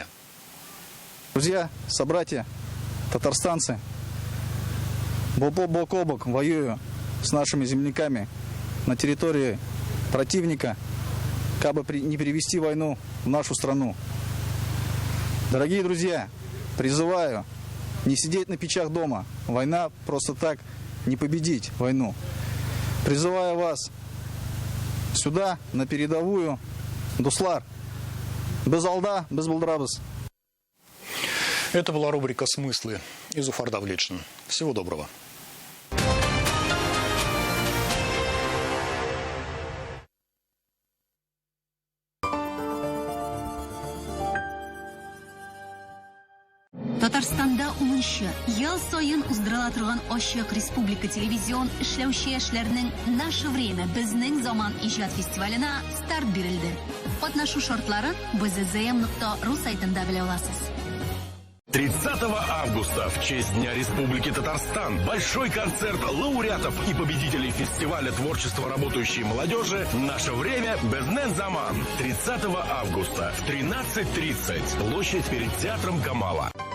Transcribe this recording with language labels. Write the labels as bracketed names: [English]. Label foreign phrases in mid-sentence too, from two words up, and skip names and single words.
[Russian] Друзья, собратья, татарстанцы, бок о бок воюю с нашими земляками на территории противника, как бы не перевести войну в нашу страну. Дорогие друзья, призываю не сидеть на печах дома. Война просто так не победить войну. Призываю вас сюда, на передовую. [Tatar] Дуслар, без алда, без булдрабыз. [Russian] Это была рубрика «Смыслы» и Зуфар Давлетшин. Всего доброго. [Tatar] Татарстанда 10 ел сайын уздырыла торган Ачык Республика телевизион эшләүче яшьләрнең «Наше время, безнең заман» иҗат фестиваленә старт бирелде. Катнашу шартларын bzzm.ru сайтында белә аласыз. [Russian] 30 августа в честь Дня Республики Татарстан большой концерт лауреатов и победителей фестиваля творчества работающей молодежи «Наше время, безнен заман». 30 августа в 13:30. Площадь перед театром Камала.